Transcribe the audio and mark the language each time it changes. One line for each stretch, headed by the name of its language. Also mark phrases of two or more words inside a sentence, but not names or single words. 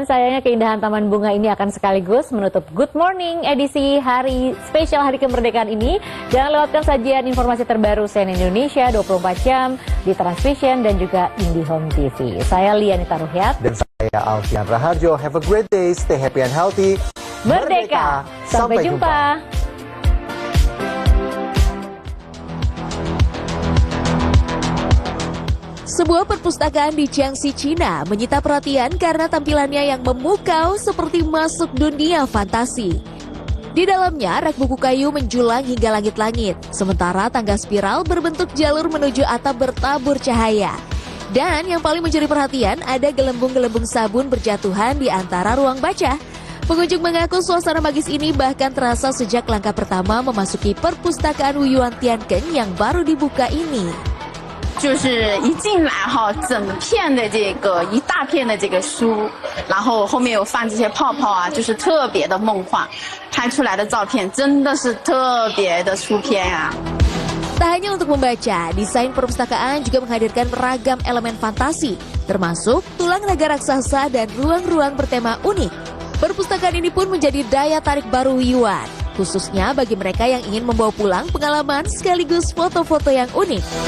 Indonesian: sayangnya keindahan taman bunga ini akan sekaligus menutup Good Morning edisi hari spesial Hari Kemerdekaan ini. Jangan lewatkan sajian informasi terbaru CNN Indonesia 24 jam di Transvision dan juga IndiHome TV. Saya Lianita Ruhyat. Dan saya Alfian Raharjo.
English: Have a great day, stay happy and healthy.
Indonesian: Merdeka! Sampai jumpa! Sebuah perpustakaan di Jiangxi, Cina menyita perhatian karena tampilannya yang memukau seperti masuk dunia fantasi. Di dalamnya, rak buku kayu menjulang hingga langit-langit, sementara tangga spiral berbentuk jalur menuju atap bertabur cahaya. Dan yang paling mencuri perhatian, ada gelembung-gelembung sabun berjatuhan di antara ruang baca. Pengunjung mengaku suasana magis ini bahkan terasa sejak langkah pertama memasuki perpustakaan Wuyuan Tianken yang baru dibuka ini.
Chinese: 就是一进来哈，整片的这个一大片的这个书，然后后面有放这些泡泡啊，就是特别的梦幻，拍出来的照片真的是特别的出片啊。
Indonesian: Tak hanya untuk membaca, desain perpustakaan juga menghadirkan beragam elemen fantasi, termasuk tulang naga raksasa dan ruang-ruang bertema unik. Perpustakaan ini pun menjadi daya tarik baru Yuan, khususnya bagi mereka yang ingin membawa pulang pengalaman sekaligus foto-foto yang unik.